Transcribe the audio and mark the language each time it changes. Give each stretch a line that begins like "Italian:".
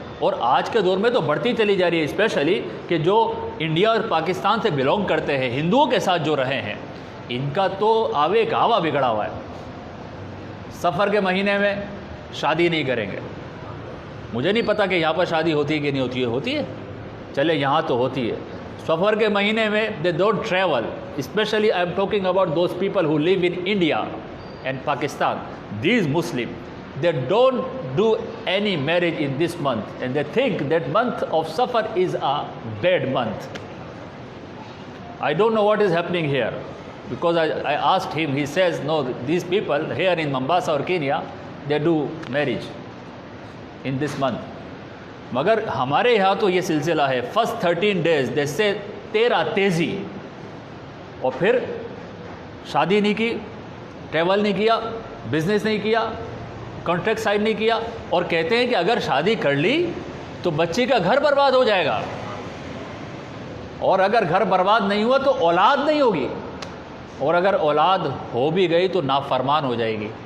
Urdu: اور آج کے دور میں تو بڑھتی چلی جا رہی ہے، اسپیشلی کہ جو انڈیا اور پاکستان سے بلونگ کرتے ہیں، ہندوؤں کے ساتھ جو رہے ہیں، ان کا تو آوے گاوا بگڑا ہوا ہے. سفر کے مہینے میں شادی نہیں کریں گے. مجھے نہیں پتا کہ یہاں پر شادی ہوتی ہے کہ نہیں ہوتی ہے، ہوتی ہے، چلے یہاں تو ہوتی ہے. سفر کے مہینے میں
English: They don't travel. Especially I'm talking about those people who live in India and Pakistan. These Muslim they don't do any marriage in this month, and they think that month of Safar is a bad month. I don't know what is happening here, because I asked him, he says no, these people here in Mombasa or Kenya, they do marriage in this month.
Urdu: مگر ہمارے یہاں تو یہ سلسلہ ہے،
English: first 13 days they say
Urdu: 13 تیزی، اور پھر شادی نہیں کی، ٹریول نہیں کیا، بزنس نہیں کیا، کانٹریکٹ سائن نہیں کیا، اور کہتے ہیں کہ اگر شادی کر لی تو بچی کا گھر برباد ہو جائے گا، اور اگر گھر برباد نہیں ہوا تو اولاد نہیں ہوگی، اور اگر اولاد ہو بھی گئی تو نافرمان ہو جائے گی.